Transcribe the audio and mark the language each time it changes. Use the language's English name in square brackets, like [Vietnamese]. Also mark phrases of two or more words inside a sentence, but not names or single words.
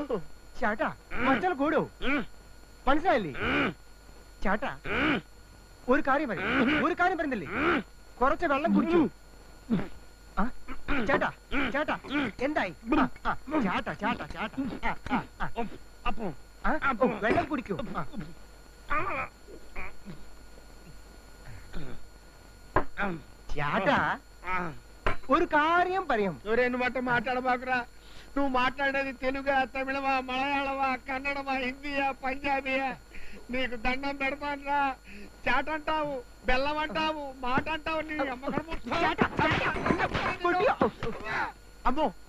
[Malayalam] ചേട്ടാ മച്ചാൽ കൂടോ മനസ്സിലായില്ലേ ചേട്ടാ ഒരു കാര്യം പറയുന്നില്ലേ കുറച്ച് വെള്ളം കുടിച്ചു ചേട്ടാ ചേട്ടാ എന്തായി ചേട്ടാ ചേട്ടാ ചേട്ടാ വെള്ളം കുടിക്കൂ ചേട്ടാ ഒരു കാര്യം പറയാം [Telugu] మాట మాట్లాడబాకురా నువ్వు మాట్లాడేది తెలుగా తమిళమా మలయాళమా కన్నడమా హిందీయా పంజాబీయా నీకు దండం పెడతానురా చాటంటావు బెల్లం అంటావు మాట అంటావు నీ అమ్మో